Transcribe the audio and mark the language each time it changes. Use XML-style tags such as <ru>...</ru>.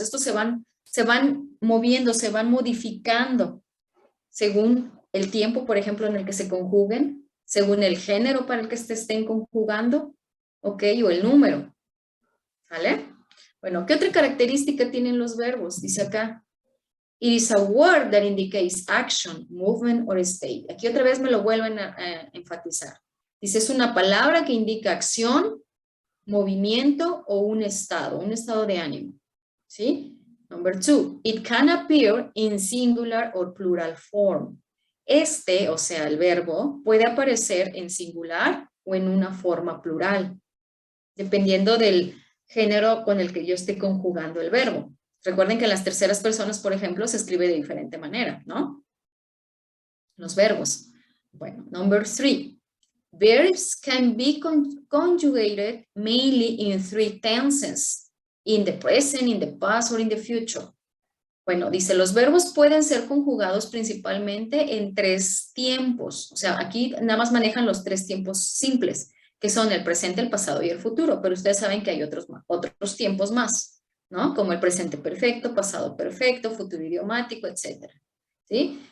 <es>Estos se van moviendo, se van modificando según el tiempo, por ejemplo, en el que se conjuguen, según el género para el que se estén conjugando, ¿ok? O el número, ¿vale? Bueno, ¿qué otra característica tienen los verbos? Dice acá,</es> <en>it is a word that indicates action, movement or state.</en> <es>Aquí otra vez me lo vuelven a enfatizar. Dice, es una palabra que indica acción, movimiento o un estado de ánimo, ¿sí?</es> <en>Number 2, it can appear in singular or plural form.</en> <es>O sea, el verbo, puede aparecer en singular o en una forma plural, dependiendo del género con el que yo esté conjugando el verbo. Recuerden que en las terceras personas, por ejemplo, se escribe de diferente manera, ¿no? Los verbos. Bueno,</es> <en>number 3. Verbs can be conjugated mainly in 3 tenses. In the present, in the past, or in the future.</en> <es>Bueno, dice, los verbos pueden ser conjugados principalmente en 3 tiempos. O sea, aquí nada más manejan los 3 tiempos simples, que son el presente, el pasado y el futuro. Pero ustedes saben que hay otros tiempos más, ¿no? Como el presente perfecto, pasado perfecto, futuro idiomático, etc. ¿Sí?</es>